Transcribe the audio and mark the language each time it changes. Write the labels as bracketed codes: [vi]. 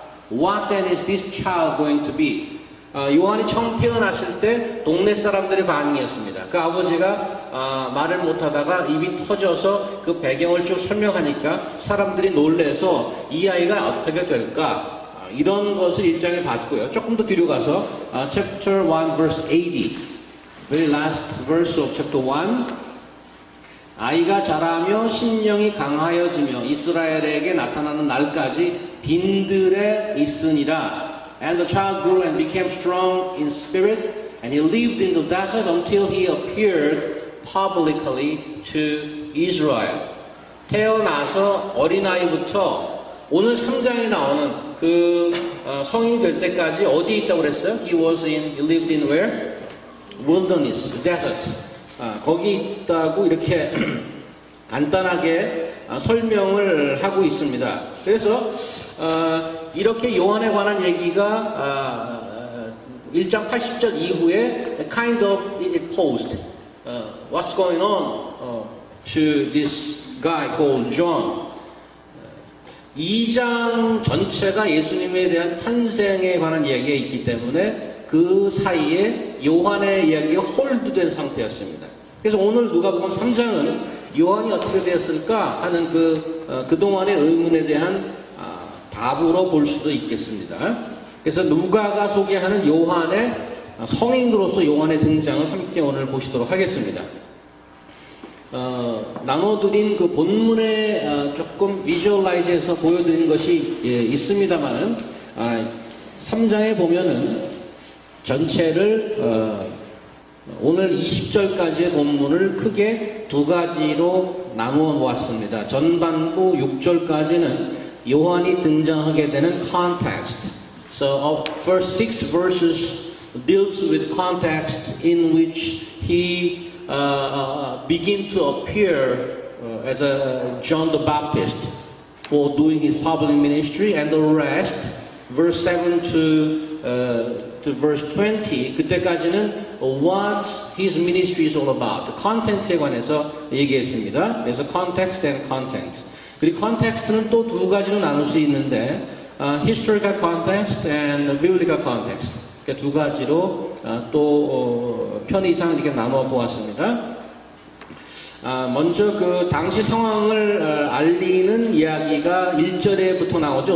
[en] What then is this child going to be? [ko] 요한이 처음 태어났을 때 동네 사람들의 반응이었습니다. 그 아버지가 말을 못하다가 입이 터져서 그 배경을 쭉 설명하니까 사람들이 놀래서 이 아이가 어떻게 될까? 이런 것을 1장에 봤고요. 조금 더 뒤로 가서 [en] chapter 1 verse 80, very last verse of chapter 1. [ko] 아이가 자라며 심령이 강하여지며 이스라엘에게 나타나는 날까지 빈들에 있으니라. [en] And the child grew and became strong in spirit, and he lived in the desert until he appeared publicly to Israel. [ko] 태어나서 어린아이부터 오늘 3장에 나오는 그 성인이 될 때까지 어디에 있다고 그랬어요? [en] He lived in where? Wilderness, desert. [ko] 거기 있다고 이렇게 간단하게 설명을 하고 있습니다. 그래서 이렇게 요한에 관한 얘기가 1장 80절 이후에 [en] kind of posed. What's going on to this guy called John? [ko] 2장 전체가 예수님에 대한 탄생에 관한 이야기가 있기 때문에 그 사이에 요한의 이야기가 홀드된 상태였습니다. 그래서 오늘 누가복음 3장은 요한이 어떻게 되었을까 하는 그동안의 의문에 대한 답으로 볼 수도 있겠습니다. 그래서 누가가 소개하는 요한의 성인으로서 요한의 등장을 함께 오늘 보시도록 하겠습니다. 나눠드린 그 본문에 조금 비주얼라이즈해서 보여드린 것이 있습니다만 3장에 보면은 전체를 오늘 20절까지의 본문을 크게 두 가지로 나누어 보았습니다. 전반부 6절까지는 요한이 등장하게 되는 context. [en] So first 6 verses deals with context in which he begin to appear as a John the Baptist for doing his public ministry, and the rest, verse 7 to verse 20, [ko] 그때까지는 [en] what his ministry is all about, content에 [ko] 관해서 얘기했습니다. [en] 그래서 context and content. [ko] 그리고 context는 또 두 가지로 나눌 수 있는데 [en] historical context and biblical context. [ko] 그러니까 두 가지로 또 편의상 이렇게 나눠 보았습니다. 먼저 그 당시 상황을 알리는 이야기가 1절에부터 나오죠.